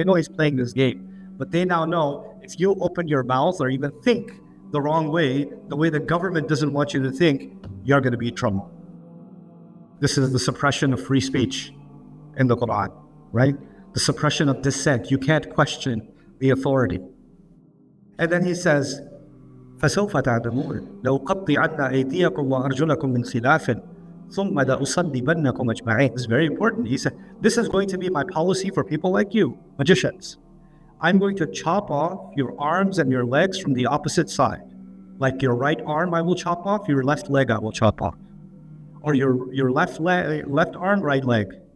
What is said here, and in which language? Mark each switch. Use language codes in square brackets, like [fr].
[en] They know he's playing this game. But they now know if you open your mouth or even think the wrong way, the way the government doesn't want you to think, you're going to be in trouble. This is the suppression of free speech in the Quran, right? The suppression of dissent. You can't question the authority. And then he says, [ar] فَسَوْفَ تَعْلَمُونَ لَأُقَطِّعَنَّ أَيْدِيَكُمْ وَأَرْجُلَكُمْ مِنْ خِلَافٍ ثُمَّ لَأُصَلِّبَنَّكُمْ أَجْمَعِينَ. [en] This is very important. He said, this is going to be my policy for people like you, magicians. I'm going to chop off your arms and your legs from the opposite side. Like your right arm I will chop off, your left leg I will chop off. Or your left arm, right leg.